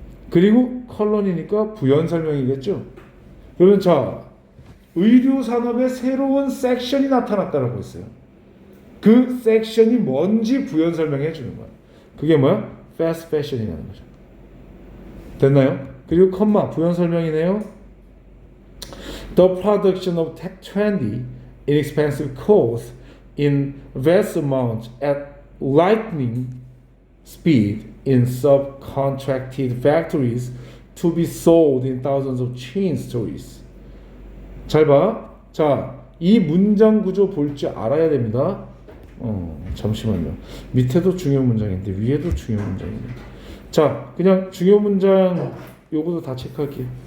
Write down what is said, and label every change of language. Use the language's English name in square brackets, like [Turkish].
[Korean] 그리고 컬런이니까 부연 설명이겠죠. 그러면 자 의류 산업의 새로운 섹션이 나타났다라고 했어요. 그 섹션이 뭔지 부연 설명해 주는 거야. 그게 뭐야? fast fashion이라는 거죠. 됐나요? 그리고 컴마 부연 설명이네요. [English] The production of trendy, inexpensive clothes in vast amounts at lightning speed in subcontracted factories to be sold in thousands of chain stores. [Korean] 잘 봐. 자, 이 문장 구조 볼 줄 알아야 됩니다. 잠시만요. 밑에도 중요 문장인데 위에도 중요 문장이네. 자, 그냥 중요 문장 요거도 다 체크할게요.